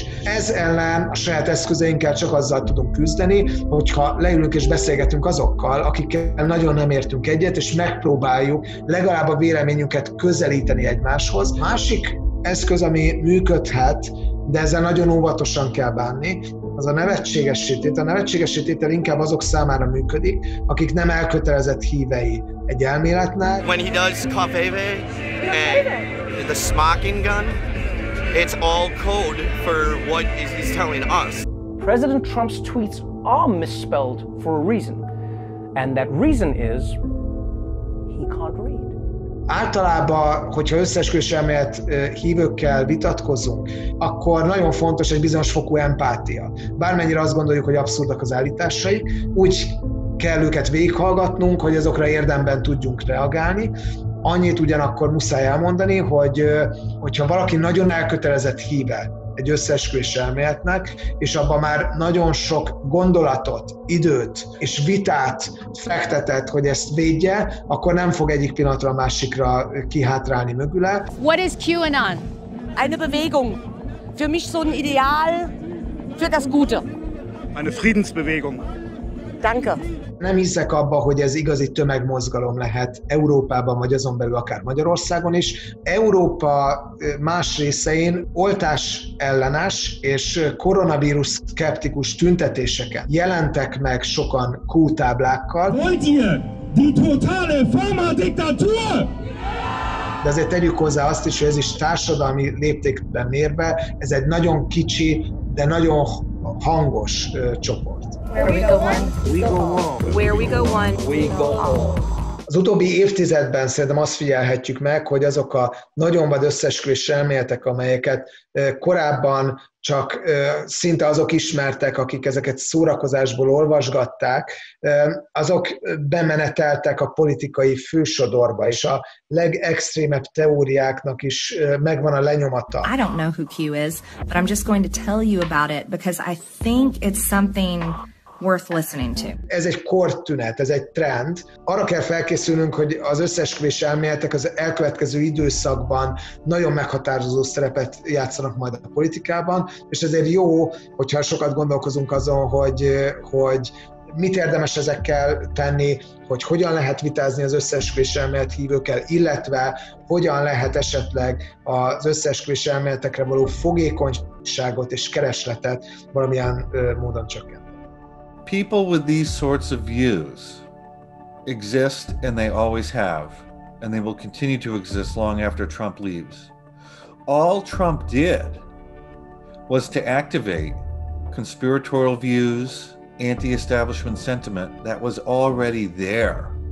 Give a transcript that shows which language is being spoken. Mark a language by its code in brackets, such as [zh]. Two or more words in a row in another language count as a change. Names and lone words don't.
[hu] Ez ellen a saját eszközeinkkel csak azzal tudunk küzdeni, hogyha leülünk és beszélgetünk azokkal, akikkel nagyon nem értünk egyet, és megpróbáljuk legalább a véleményünket közelíteni egymáshoz. Másik eszköz, ami működhet, de ezzel nagyon óvatosan kell bánni, az a nevetséges tétel. A nevetséges tétel inkább azok számára működik, akik nem elkötelezett hívei egy elméletnek. [en] When he does kafévé and the smoking gun, it's all code for what he's telling us. President Trump's tweets are misspelled for a reason. And that reason is he can't read. [hu] Általában, hogyha összeesküvés-elmélet hívőkkel vitatkozunk, akkor nagyon fontos egy bizonyos fokú empátia. Bármennyire azt gondoljuk, hogy abszurdak az állításaik, úgy kell őket végighallgatnunk, hogy azokra érdemben tudjunk reagálni. Annyit ugyanakkor muszáj elmondani, hogyha valaki nagyon elkötelezett híve egy összeesküvés-elméletnek, és abban már nagyon sok gondolatot, időt és vitát fektetett, hogy ezt védje, akkor nem fog egyik pillanatra a másikra kihátrálni mögüle. [en] What is QAnon? [de] Eine Bewegung. Für mich so ein Ideal für das Gute. Eine Friedensbewegung. Danke. [hu] Nem hiszek abba, hogy ez igazi tömegmozgalom lehet Európában, vagy azon belül akár Magyarországon is. Európa más részein oltás ellenes és koronavírus szkeptikus tüntetéseken jelentek meg sokan Q-táblákkal. [de] Wollt ihr die totale Pharma-Diktatur? [hu] De azért tegyük hozzá azt is, hogy ez is társadalmi léptékben mérve, ez egy nagyon kicsi, de nagyon hangos csoport. [en] Where we go one, we go home. Where we go one, we go home. [hu] Az utóbbi évtizedben szerintem azt figyelhetjük meg, hogy azok a nagyon vad összeesküvés-elméletek, amelyeket korábban csak szinte azok ismertek, akik ezeket szórakozásból olvasgatták, azok bemeneteltek a politikai fősodorba, és a legextrémebb teóriáknak is megvan a lenyomata. [en] I don't know who Q is, but I'm just going to tell you about it because I think it's something worth listening to. [hu] Ez egy kortünet, ez egy trend. Arra kell felkészülnünk, hogy az összeesküvés-elméletek az elkövetkező időszakban nagyon meghatározó szerepet játszanak majd a politikában, és ezért jó, hogyha sokat gondolkozunk azon, hogy mit érdemes ezekkel tenni, hogy hogyan lehet vitázni az összeesküvés-elmélet hívőkkel, illetve hogyan lehet esetleg az összeesküvés-elméletekre való fogékonyságot és keresletet valamilyen módon csökkenteni. [en] People with these sorts of views exist, and they always have, and they will continue to exist long after Trump leaves. All Trump did was to activate conspiratorial views, anti-establishment sentiment that was already there.